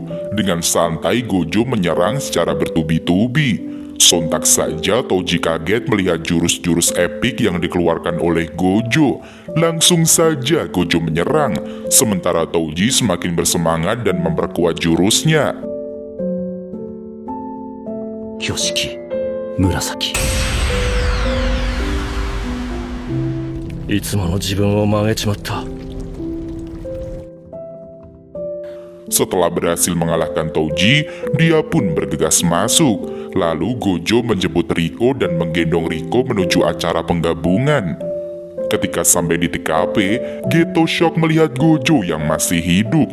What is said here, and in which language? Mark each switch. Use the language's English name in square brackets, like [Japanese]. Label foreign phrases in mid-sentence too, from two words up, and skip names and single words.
[Indonesian] Dengan santai Gojo menyerang secara bertubi-tubi. Sontak saja Touji kaget melihat jurus-jurus epik yang dikeluarkan oleh Gojo. Langsung saja Gojo menyerang, sementara Touji semakin bersemangat dan memperkuat jurusnya. [Japanese] Yoshiki, Murasaki. いつもの自分を曲げちまった。 [Indonesian] Setelah berhasil mengalahkan Touji, dia pun bergegas masuk. Lalu Gojo menjemput Riko dan menggendong Riko menuju acara penggabungan. Ketika sampai di TKP, Geto shock melihat Gojo yang masih hidup.